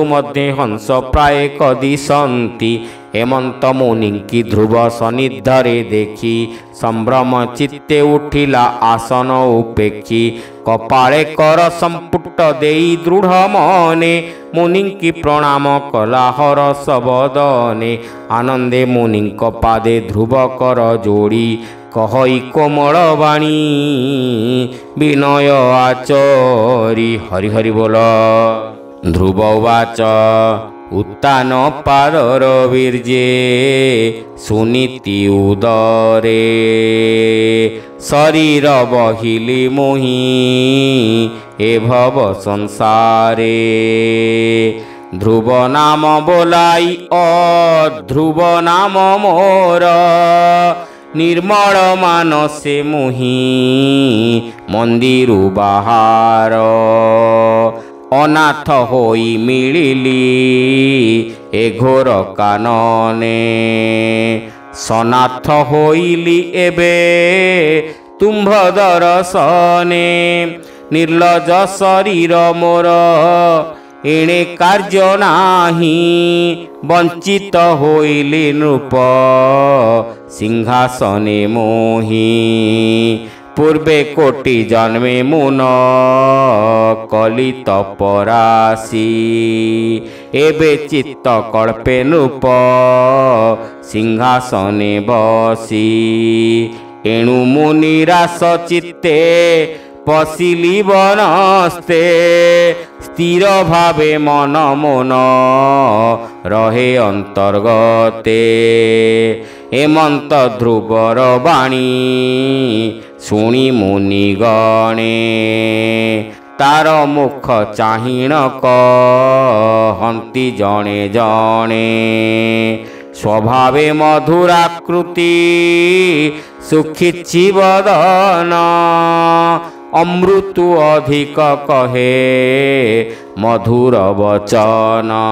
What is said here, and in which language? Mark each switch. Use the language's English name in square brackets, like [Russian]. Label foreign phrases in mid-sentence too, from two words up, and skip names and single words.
[Odia] ମଧ୍ୟ ହଂସ ପ୍ରାୟ କଦିଶନ୍ତି ହେମନ୍ତ ମୁନିଙ୍କି ଧ୍ରୁବ ସନ୍ନିଧରେ ଦେଖି ସମ୍ଭ୍ରମ ଚିତ୍ତେ ଉଠିଲା ଆସନ ଉପେକ୍ଷି କପାଳେ କର ସମ୍ପୁଟ ଦେଇ ଦୃଢ଼ ମନେ ମୁନିଙ୍କି ପ୍ରଣାମ କଲା ହରସ ବଦନେ ଆନନ୍ଦେ ମୁନିଙ୍କ ପାଦେ ଧ୍ରୁବ କର ଯୋଡ଼ି କହଇ କୋମଳ ବାଣୀ ବିନୟ ଆଚରି ହରି ହରି ବୋଲ ଧ୍ରୁବ ବାଚ ଉତ୍ତାନ ପାଦର ବୀର୍ଯ୍ୟେ ସୁନୀତି ଉଦରେ ଶରୀର ବହିଲି ମୋହି ଏ ଭବ ସଂସାରେ ଧ୍ରୁବ ନାମ ବୋଲାଇ ଅଧ୍ରୁବ ନାମ ମୋର ନିର୍ମଳ ମାନସେ ମୁହିଁ ମନ୍ଦିରୁ ବାହାର ଅନାଥ ହୋଇ ମିଳିଲି ଏ ଘୋର କାନନେ ସନାଥ ହୋଇଲି ଏବେ ତୁମ୍ଭ ଦର୍ଶନେ ନିର୍ଲଜ ଶରୀର ମୋର ଏଣେ କାର୍ଯ୍ୟ ନାହିଁ ବଞ୍ଚିତ ହୋଇଲି ନୃପ ସିଂହାସନେ ମୋହି ପୂର୍ବେ କୋଟି ଜନ୍ମେ ମୁନ କଲି ତପରାଶି ଏବେ ଚିତ୍ତ କଳ୍ପେ ନୃପ ସିଂହାସନେ ବସି ଏଣୁ ମୁନିରାସ ଚିତ୍ତେ ପଶିଲି ବନସ୍ତେ ସ୍ଥିର ଭାବେ ମନ ମନ ରହେ ଅନ୍ତର୍ଗତେ ହେମନ୍ତ ଧ୍ରୁବର ବାଣୀ ଶୁଣି ମୁନି ଗଣେ ତାର ମୁଖ ଚାହିଁଣ କହନ୍ତି ଜଣେ ଜଣେ ସ୍ୱଭାବେ ମଧୁରାକୃତି ସୁଖିଛି ବଦନ ଅମୃତୁ ଅଧିକ କହେ ମଧୁର ବଚନ